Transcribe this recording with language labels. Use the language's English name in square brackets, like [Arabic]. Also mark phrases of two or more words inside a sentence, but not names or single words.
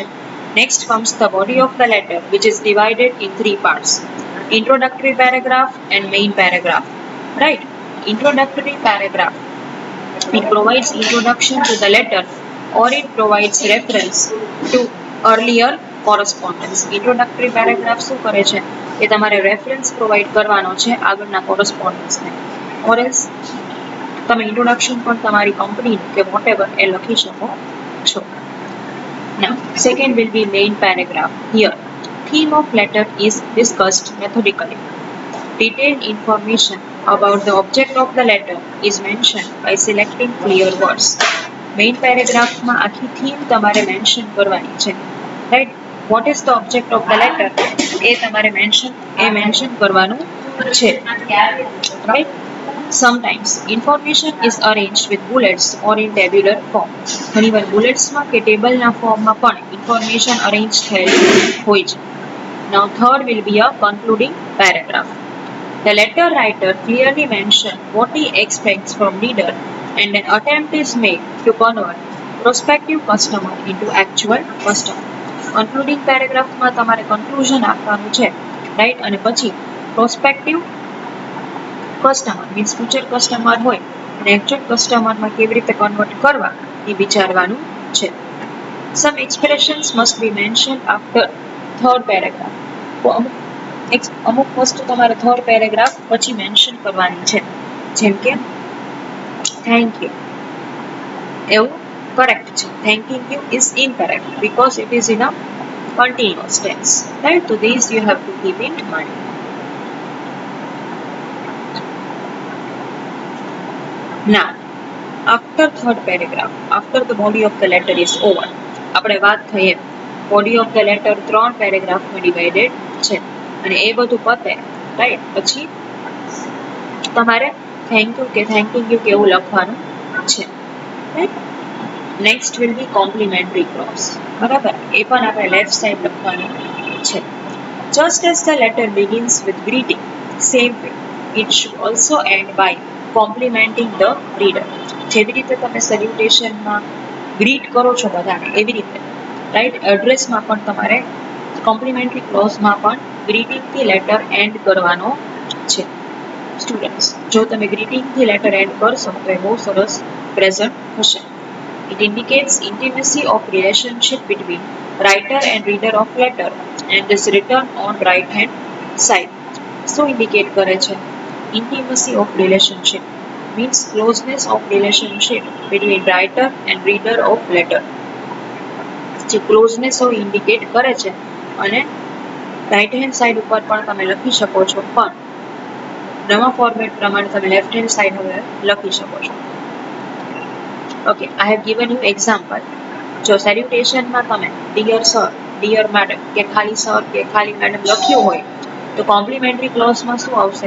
[English] Next comes the body of the letter, which is divided in three parts: introductory paragraph and main paragraph. Right? Introductory paragraph, it provides introduction to the letter, or it provides reference to earlier correspondence. Introductory paragraph [Gujarati] શું કરે છે? એ તમારે [English] reference provide [Gujarati] કરવાનો છે આગળના કોરસ્પોન્ડન્સને. [English] or else [Gujarati] તમે ઇન્ટ્રોડક્શન પણ તમારી કંપની કે વોટેવર એ લખી શકો છો. [English] Now, second will be main paragraph. Here, theme of letter is discussed methodically. Detailed information about the object of the letter is mentioned by selecting clear words. Main paragraph [Gujarati] માં આખી theme તમારે mention કરવાની છે. [English] Right? What is the object of the letter? [Gujarati] એ તમારે mention કરવાનું છે. [English] Right? Sometimes information is arranged with bullets or in tabular form. [Gujarati] ઘણીવાર bulletsમાં કે ટેબલના ફોર્મમાં પણ [English] information arranged [Gujarati] થયેલી હોય છે. [English] Now third will be a concluding paragraph. The letter writer clearly mentions what he expects from reader, and an attempt is made to convert prospective customer into actual customer. Concluding paragraph [Gujarati] માં તમારે conclusion આપવાનું છે, right? અને પછી [English] prospective customer means future customer [Gujarati] હોય અને [English] actual customer [Gujarati] માં કેવી રીતે convert કરવા એ વિચારવાનું છે. [English] Some expressions must be mentioned after third paragraph. [Gujarati] અમુક વસ્તુ તમારે [English] third paragraph [Gujarati] પછી મેન્શન કરવાની છે, જેમ કે [English] thank you, [Gujarati] એવું કરેક્ટ છે. [English] thanking you is incorrect because it is in a continuous tense, right? So these you have to keep in mind. Now, after third paragraph, after the body of the letter is over, [Gujarati] આપણે વાત થઈએ [English] body of the letter [Gujarati] 3 [English] paragraphમાં divided [Gujarati] છે અને એ બધું પતે, રાઈટ? પછી તમારે [English] thank you [Gujarati] કે [English] thanking you [Gujarati] કેવું લખવાનું છે, રાઈટ? [English] next will be complimentary close, બરાબર? [Gujarati] એ પણ આપણે [English] left side [Gujarati] લખવાનું છે. [English] Just as the letter begins with greeting, same way it should also end by complimenting the reader. [Gujarati] જેવી રીતે તમે સેલ્યુટેશનમાં ગ્રીટ કરો છો બધાને, એવી રીતે, રાઈટ? એડ્રેસમાં પણ તમારે [English] complimentary closeમાં [Gujarati] પણ ગ્રીટિંગથી [English] letter end [Gujarati] કરવાનો છે. સ્ટુડન્ટ્સ, જો તમે ગ્રીટિંગથી [English] letter end [Gujarati] કરશો તો એ બહુ સરસ પ્રેઝન્ટ હશે. [English] It indicates intimacy of relationship between writer and reader of letter and is written on right hand side. So indicate [Gujarati] કરે છે? [English] Intimacy of relationship means closeness of relationship between writer and reader of letter. [Gujarati] જે ક્લોઝનેસ હોય ઇન્ડિકેટ કરે છે અને [English] right hand side [Gujarati] ઉપર પણ તમે લખી શકો છો, પણ નવા ફોર્મેટ પ્રમાણે તમે [English] left hand side [Gujarati] હવે લખી શકો છો. [English] okay, I have given you example. [Gujarati] જો સેલ્યુટેશનમાં તમે [English] dear sir, dear madam [Gujarati] કે ખાલી સર કે ખાલી મેડમ લખ્યું હોય તો [English] complimentary closeમાં [Gujarati] શું આવશે?